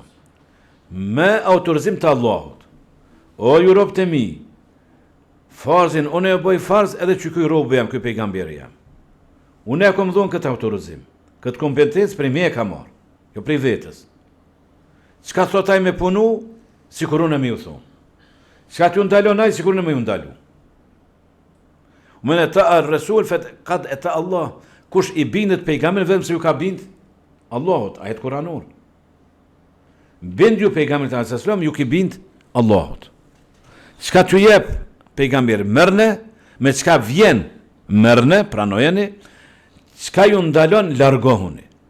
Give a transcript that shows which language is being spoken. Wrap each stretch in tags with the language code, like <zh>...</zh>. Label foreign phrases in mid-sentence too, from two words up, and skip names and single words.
<sq>Me autorizim të Allahut. O ju robët e mi, farzin unë e bëj farz edhe që ky robë jam, ky pejgamberi jam. Unë e kam dhënë këtë autorizim, këtë kompetencë prej me e ka marrë, jo prej vetës. Çka thot ai me punu, sikur unë më u thon. Çka t'ju ndalon ai, sikur unë më u ndalu.</sq> <ar>من أطاع الرسول فقد أطاع الله.</ar> <sq>Kush i bindet pejgamberit vetëm se ju ka bind Allahut, ajet kuranor. Bind ju pejgamberit</sq> <ar>عليه السلام,</ar> <sq>ju ki bind Allahut. Çka t'ju jep pejgamberi, merrne, me çka vjen, merrne, pranojeni, çka ju ndalon, largohuni.</sq>